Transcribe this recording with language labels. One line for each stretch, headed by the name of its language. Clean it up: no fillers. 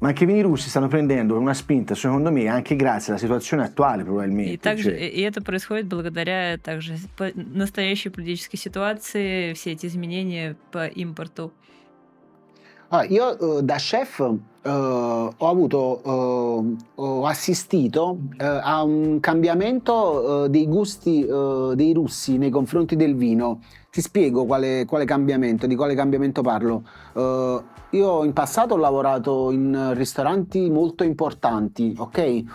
Italian: Ma anche i vini russi stanno prendendo una spinta, secondo me, anche grazie alla situazione attuale, probabilmente.
Russian: И также и это происходит благодаря также настоящей политической ситуации, все эти изменения по импорту.
Italian: Io da chef ho assistito a un cambiamento dei gusti dei russi nei confronti del vino. Ti spiego quale cambiamento, di quale cambiamento parlo. Io in passato ho lavorato in ristoranti molto importanti, ok?